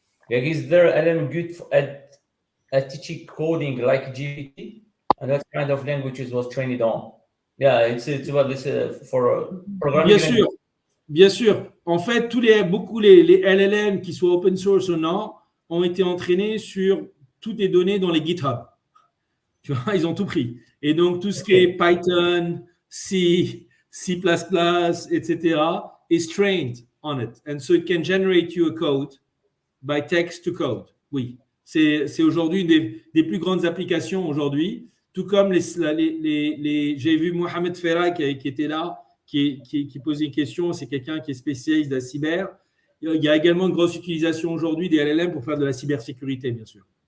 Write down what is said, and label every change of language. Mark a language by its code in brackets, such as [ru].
[en] Is there LM good at teaching coding like GPT? And what kind of languages was trained on? Yeah, it's about this for programming. [fr] Bien sûr. En fait, beaucoup les LLM qui soient open source ou non ont été entraînés sur toutes les données dans les GitHub. Tu vois, ils ont tout pris. Et donc, tout ce qui est Python, C, C++, etc. [en] is trained on it. And so it can generate you a code by text to code. [fr] Oui, c'est aujourd'hui une des plus grandes applications aujourd'hui. Tout comme j'ai vu Mohamed Ferra qui était là, qui posait une question. C'est quelqu'un qui est spécialiste de la cyber. il y a également une grosse utilisation aujourd'hui des LLM pour faire de la cybersécurité, bien sûr.